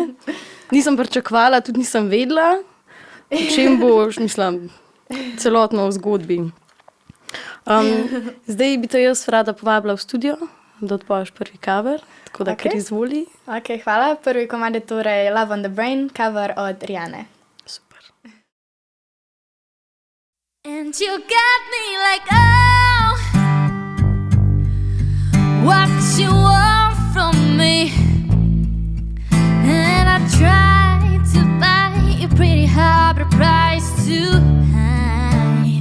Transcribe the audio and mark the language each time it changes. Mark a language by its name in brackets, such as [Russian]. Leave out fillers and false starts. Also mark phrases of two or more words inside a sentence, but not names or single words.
[Slovenian] Nisem pričakovala, tudi nisem vedela, o čem boš, mislim, celotno v zgodbi. Zdaj bi te jaz rada povabila v studio, da odpoješ prvi cover, tako da kar izvoli. Ok, hvala. Prvi komad je torej Love on the Brain, cover od Rihanne. Super. [English] And you got me like, oh, what you want from me? And I tried to buy you pretty high, but the price too high.